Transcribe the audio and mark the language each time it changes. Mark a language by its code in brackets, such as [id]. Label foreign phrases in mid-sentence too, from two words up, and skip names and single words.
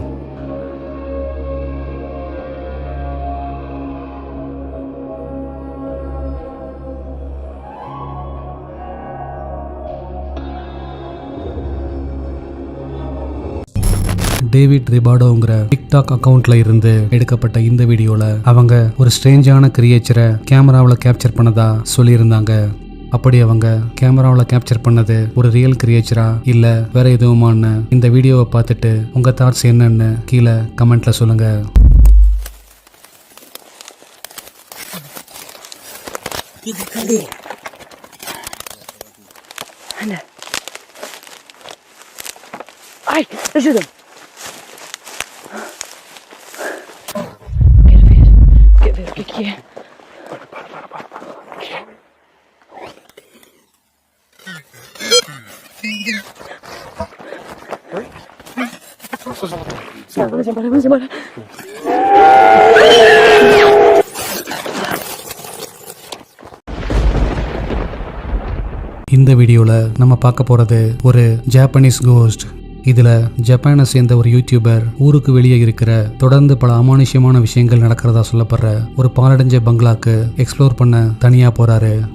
[ta] டேவிட் ரிபார்டோங்கிற டிக்டாக் அக்கவுண்ட்ல இருந்து எடுக்கப்பட்ட இந்த வீடியோல அவங்க ஒரு [en] strange creature [ta] கேமராவில் கேப்சர் பண்ணதா சொல்லியிருந்தாங்க. அப்படி அவங்க கேமராவில் கேப்சர் பண்ணது ஒரு [en] real creature [ta] இல்ல வேற எதுவுமான்னு இந்த வீடியோவை பார்த்துட்டு உங்க தாட்ஸ் என்னன்னு கீழே கமெண்ட்ல சொல்லுங்க. [pt] Ai, ajuda-me. Quer ver o que é? Vamos embora. [ta] இந்த வீடியோல நம்ம பார்க்க போறது ஒரு [en] Japanese ghost. [ta] இதுல ஜப்பானை சேர்ந்த ஒரு யூடியூபர் ஊருக்கு வெளியே இருக்கிற தொடர்ந்து பல அமானுஷ்யமான விஷயங்கள் நடக்கிறதா சொல்லப்படுற ஒரு பாலடைஞ்ச பங்களாக்கு எக்ஸ்ப்ளோர் பண்ண தனியா போறாரு.